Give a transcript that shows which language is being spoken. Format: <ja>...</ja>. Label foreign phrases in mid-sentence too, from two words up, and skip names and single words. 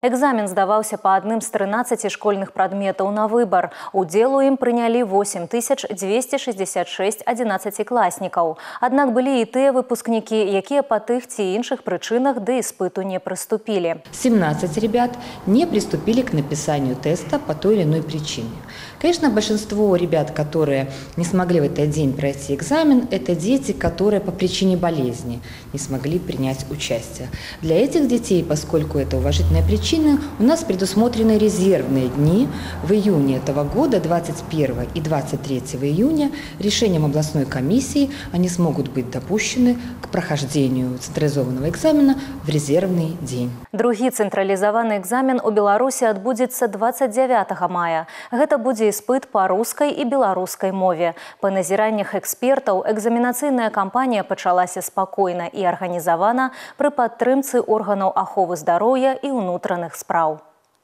<be>Экзамен здаваўся па адным з 13 школьных прадметаў на выбар. Удзел у ім прынялі 8266 11-класнікаў. Аднак былі і тыя выпускнікі, якія па тых ці іншых прычынах да іспыту не прыступілі.</be> <ru>17 ребят не приступили к написанию теста по той или иной причине. Конечно, большинство ребят, которые не смогли в этот день пройти экзамен, это дети, которые по причине болезни не смогли принять участие. Для этих детей, поскольку это уважительная причина, у нас предусмотрены резервные дни в июне этого года, 21 и 23 июня, решением областной комиссии они смогут быть допущены к прохождению централизованного экзамена в резервный день.</ru> <be>Другі цэнтралізаваны экзамен у Беларусі адбудзецца 29 мая. Гэта будзе іспыт па рускай і беларускай мове. Па назіраннях экспертаў, экзаменацыйная кампанія пачалася спакойна і арганізавана пры падтрымцы органаў аховы здароўя і ўнутраных спраў.</be>